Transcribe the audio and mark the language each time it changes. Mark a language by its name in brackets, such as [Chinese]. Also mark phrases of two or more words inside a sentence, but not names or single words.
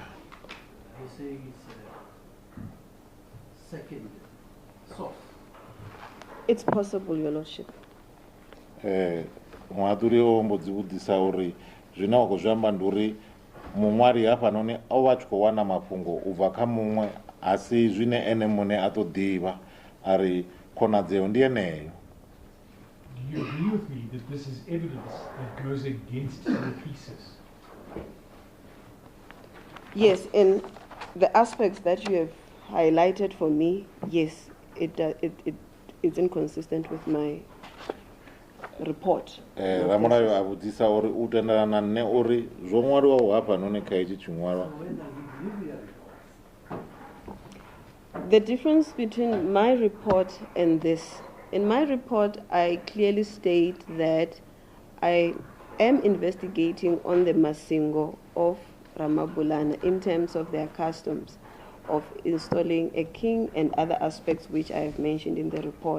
[English] They say it's second source. It's possible, Your Lordship. [Venda] Muhaṱuli o mbo dzi vhudzisa uri zwine wa khou zwi amba ndi uri muṅwali hafhanoni o vha a tshi khou wana mafhungo u bva kha muṅwe a si zwine ene muṋe a tou ḓivha a ri khonadzeo ndi yeneyo. [English] Do you agree with me that this is evidence that goes against the thesis? Yes, in the aspects that you have highlighted for me, yes, it's inconsistent with my report. [Venda] Ramulayo a vhudzisa uri u tendelana nne uri zwo ṅwaliwaho hafhanoni kha hetshi tshiṅwalwa. [English] The difference between my report and this, in my report I clearly state that I am investigating on the Masingo of Ramabulana in terms of their customs of installing a king and other aspects which I have mentioned in the report.